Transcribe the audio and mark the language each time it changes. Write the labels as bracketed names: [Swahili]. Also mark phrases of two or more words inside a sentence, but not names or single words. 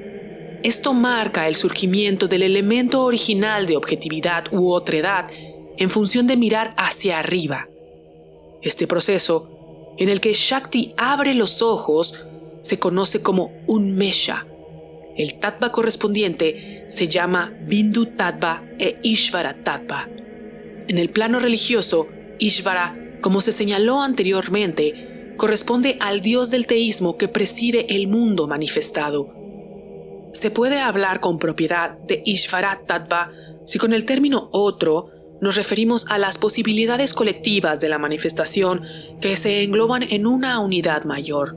[Spanish] Esto marca el surgimiento del elemento original de objetividad u otredad en función de mirar hacia arriba. Este proceso, en el que Shakti abre los ojos, se conoce como unmesha. El tattva correspondiente se llama [Sanskrit] Bindu tattva [Spanish] e [Sanskrit] Ishvara tattva. [Spanish] En el plano religioso, Ishvara, como se señaló anteriormente, corresponde al dios del teísmo que preside el mundo manifestado. Se puede hablar con propiedad de [Sanskrit] Ishvara tattva [Spanish] si con el término otro nos referimos a las posibilidades colectivas de la manifestación que se engloban en una unidad mayor.